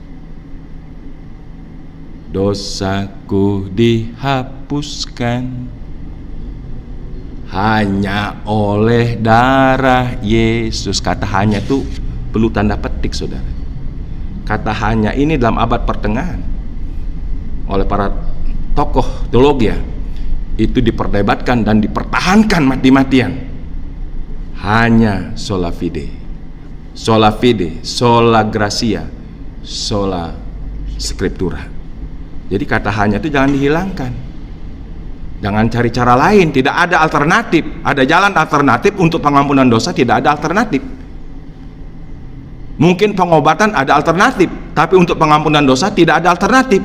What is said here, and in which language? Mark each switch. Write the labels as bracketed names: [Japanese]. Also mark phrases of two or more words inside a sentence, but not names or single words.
[Indonesian] Dosaku dihapuskan hanya oleh darah Yesus. Kata hanya itu perlu tanda petik, saudara. Kata hanya ini dalam abad pertengahan oleh para tokoh teologi itu diperdebatkan dan dipertahankan mati-matian. [Latin] Hanya sola fide, sola gratia, sola scriptura. [Indonesian] Jadi kata hanya itu jangan dihilangkan, jangan cari cara lain. Tidak ada alternatif. Ada jalan alternatif untuk pengampunan dosa, tidak ada alternatif. Mungkin pengobatan ada alternatif, tapi untuk pengampunan dosa tidak ada alternatif.